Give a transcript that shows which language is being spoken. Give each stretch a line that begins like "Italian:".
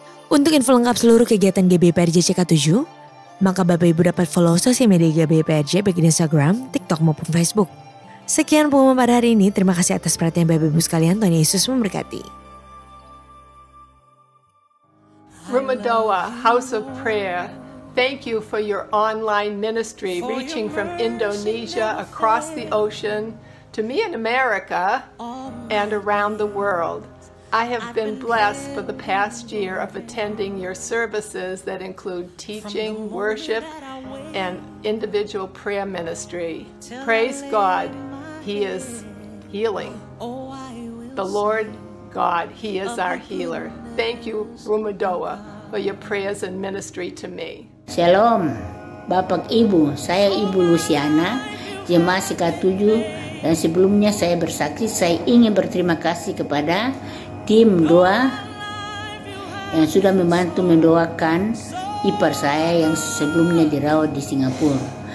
Indonesian: Untuk info lengkap seluruh kegiatan GBIPRJ CK7, maka Bapak Ibu dapat follow sosial media GBIPRJ baik di Instagram, TikTok maupun Facebook. Sekian pengumuman pada hari ini, terima kasih atas perhatian Bapak Ibu sekalian, Tuhan Yesus memberkati.
English: Rumadoa House of Prayer, thank you for your online ministry reaching from Indonesia across the ocean to me in America and around the world. I have been blessed for the past year of attending your services that include teaching, worship, and individual prayer ministry. Praise God, He is healing. The Lord God, He is our healer. Thank you, Rumadoa, for your prayers and ministry to me.
Indonesian: Shalom, Bapak Ibu, saya Ibu Luciana, jemaat CK7, dan sebelumnya saya bersaksi, saya ingin berterima kasih kepada tim doa yang sudah membantu mendoakan ipar saya yang sebelumnya dirawat di Singapura.